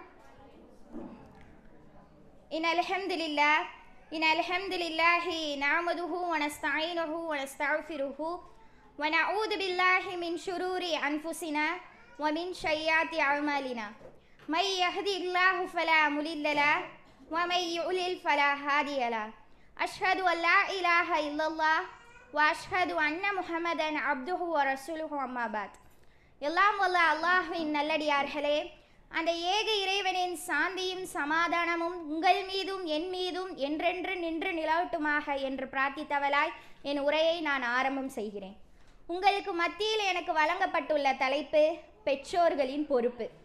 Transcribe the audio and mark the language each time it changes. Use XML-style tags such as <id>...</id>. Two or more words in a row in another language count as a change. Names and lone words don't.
<ar>إن الحمد لله نعمده ونستعينه ونستغفره ونعوذ بالله من شرور أنفسنا ومن سيئات أعمالنا. من يهدي الله فلا مضل له ومن يضلل فلا هادي له. أشهد أن لا إله إلا الله وأشهد أن محمدا عبده ورسوله. أما بعد.</ar> <ta>எல்லாம் வல்ல அல்லாஹ்வின் நல்லடியார்களே, அந்த ஏக இறைவனின் சாந்தியும் சமாதானமும் உங்கள் மீதும் என் மீதும் என்றென்று நின்று நிலவட்டுமாக என்று பிரார்த்தித்தவளாய் என் உரையை நான் ஆரம்பம் செய்கிறேன். உங்களுக்கு மத்தியில் எனக்கு வழங்கப்பட்டுள்ள தலைப்பு பெற்றோர்களின் பொறுப்பு.</ta>